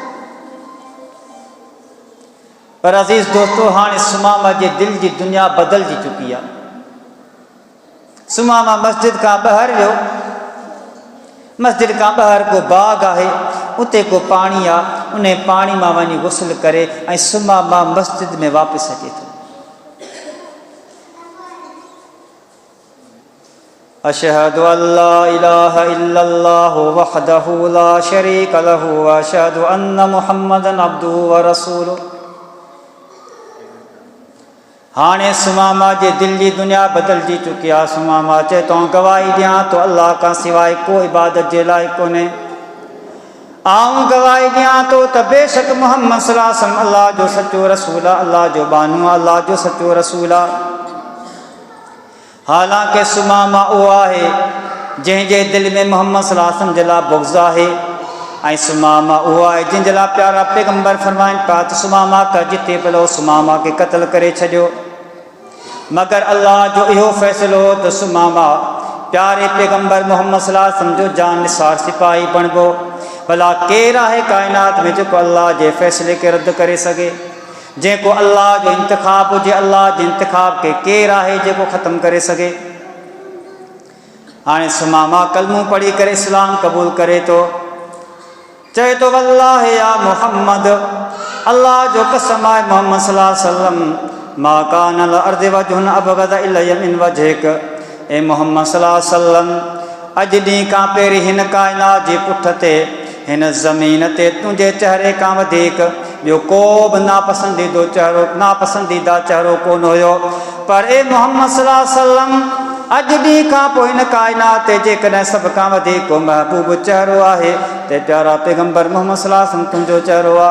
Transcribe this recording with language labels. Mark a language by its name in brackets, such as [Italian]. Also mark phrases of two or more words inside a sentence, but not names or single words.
[Sindhi] पर अज़ीज़ दोस्तो, हाणे सुमामा जे दिलि जी दुनिया बदिलजी चुकी आहे। सुमामा मस्जिद खां ॿाहिरि वियो, मस्जिद खां ॿाहिरि को बाग़ आहे, उते को पाणी आहे, उन पाणी मां वञी गुस्ल करे ऐं सुमामा मस्जिद में वापसि अचे थो। [Arabic] أشهد أن لا إله إلا الله وحده لا شريك له وأشهد أن محمدا عبده ورسوله. [Sindhi] हाणे सुमामा जे दिल जी दुनिया बदिलजी चुकी आहे। सुमामा चए तो गवाही ॾियां तो अल्लाह खां सवाइ को इबादत जे लाइ कोन्हे। आऊं गवाही ॾियां तो त बेशक मुहम्मद [Arabic] صلى الله عليه وسلم [Sindhi] अल्लाह जो सचो रसूल आहे, अल्लाह जो बानू आहे, अल्लाह जो सचो रसूल आहे। हालांकि सुमामा उहो आहे जंहिंजे दिलि में मुहम्मद [Arabic] صلى الله عليه وسلم [Sindhi] जे लाइ बुग़्ज़ आहे, ऐं सुमामा उहो आहे जंहिंजे लाइ प्यारा पैगंबर फरमाइनि पिया त सुमामा का जिते पियो सुमामा खे क़त्ल करे छॾियो। मगर अल्लाह जो इहो फ़ैसिलो हो त सुमामा प्यारे पैगंबर मुहम्मद [Arabic] صلى الله عليه وسلم [Sindhi] जो जान निसार सिपाही बणिबो। भला केरु आहे काइनात में जेको अल्लाह जे फ़ैसिले खे रद्द करे सघे? जेको अल्लाह जो इंतिखाब हुजे, अल्लाह जे इंतिखाब खे केरु आहे जेको ख़त्म करे सघे? हाणे सुमामा कलमो पढ़ी करे इस्लाम क़बूल करे थो, चए तो [Arabic] والله يا محمد, [Sindhi] अल्लाह जो कसम आहे मोहम्मद [Arabic] صلى الله عليه وسلم, ما كان الأرض وجه أبغض إلي من وجهك. ए मोहम्मद صلى الله عليه وسلم, [Sindhi] अॼु ॾींहं खां पहिरीं हिन काइनात जे पुठ ते, हिन ज़मीन ते तुंहिंजे चहिरे खां वधीक ॿियो को बि नापसंदीदा चहिरो कोन हुयो। पर ए मोहम्मद [Arabic] صلى الله عليه وسلم, [Sindhi] अॼु ॾींहं खां पोइ हिन काइनात ते जेकॾहिं सभ खां वधीक को महबूब चहिरो आहे त प्यारा पैगंबर मोहम्मद [Arabic] صلى الله عليه وسلم [Sindhi] तुंहिंजो चहिरो आहे।